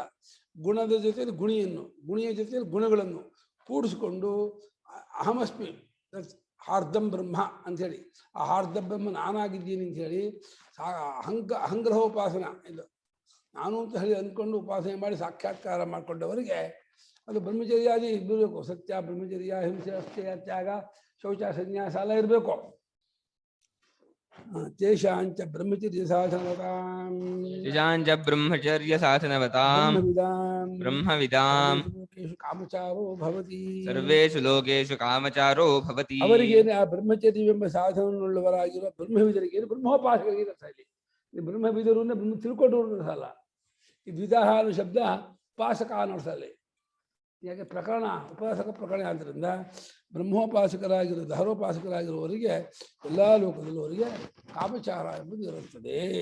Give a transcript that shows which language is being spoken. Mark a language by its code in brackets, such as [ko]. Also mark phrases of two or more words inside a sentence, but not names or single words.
[kn] ಗುಣದ ಜೊತೆಯಲ್ಲಿ ಗುಣಿಯ ಜೊತೆಯಲ್ಲಿ ಗುಣಗಳನ್ನು ಕೂಡಿಸ್ಕೊಂಡು [sa] ಅಹಮಸ್ಮಿ ಹಾರ್ದಂ ಬ್ರಹ್ಮ [kn] ಅಂಥೇಳಿ ಆ ಹಾರ್ದ ಬ್ರಹ್ಮ ನಾನಾಗಿದ್ದೀನಿ ಅಂಥೇಳಿ ಅಹಂಗ್ರಹೋಪಾಸನ ಇದು ನಾನು ಅಂತ ಹೇಳಿ ಅಂದ್ಕೊಂಡು ಉಪಾಸನೆ ಮಾಡಿ ಸಾಕ್ಷಾತ್ಕಾರ ಮಾಡಿಕೊಂಡವರಿಗೆ ಅದು ಬ್ರಹ್ಮಚರ್ಯಾದಿ ಇರಬೇಕು. ಸತ್ಯ, ಬ್ರಹ್ಮಚರ್ಯ, ಹಿಂಸೆ, ಅಸ್ಥೇಯ, ತ್ಯಾಗ, ಶೌಚ, ಸನ್ಯಾಸ ಎಲ್ಲ ಇರಬೇಕು. [sa] ತೇಷಾಂಚ ಬ್ರಹ್ಮಚರ್ಯ ಸಾಧನವತಾಂ ಬ್ರಹ್ಮವಿದಾಂ ಕಾಮಚಾರೋ ಭವತಿ ಸರ್ವೇಷು ಲೋಕೇಶು ಕಾಮಚಾರೋ ಭವತಿ. [kn] ಅವರಿಗೇನು ಆ ಬ್ರಹ್ಮಚರ್ಯವೆಂಬ ಸಾಧನವುಳ್ಳವರಾಗಿರುವ ಬ್ರಹ್ಮವಿದರಿಗೇನು ಬ್ರಹ್ಮೋಪಾಸಕರಿಗೆ ಅರ್ಥ ಇಲ್ಲಿ. ಬ್ರಹ್ಮವಿದರು ಅಂದ್ರೆ ಬ್ರಹ್ಮ ತಿಳ್ಕೊಂಡವ್ರು ಅಲ್ಲ. ಈ ದ್ವಿಧಾಹ ಅನ್ನೋ ಶಬ್ದ ಉಪಾಸಕ ಅನ್ನೋರ್ಸಲ್ಲಿ. ಯಾಕೆ ಪ್ರಕರಣ ಉಪಾಸಕ ಪ್ರಕರಣ ಆದ್ದರಿಂದ ಬ್ರಹ್ಮೋಪಾಸಕರಾಗಿರೋ ದಹರೋಪಾಸಕರಾಗಿರುವವರಿಗೆ ಎಲ್ಲ ಲೋಕದಲ್ಲವರಿಗೆ ಕಾಮಚಾರ ಎಂಬುದು ಇರುತ್ತದೆ.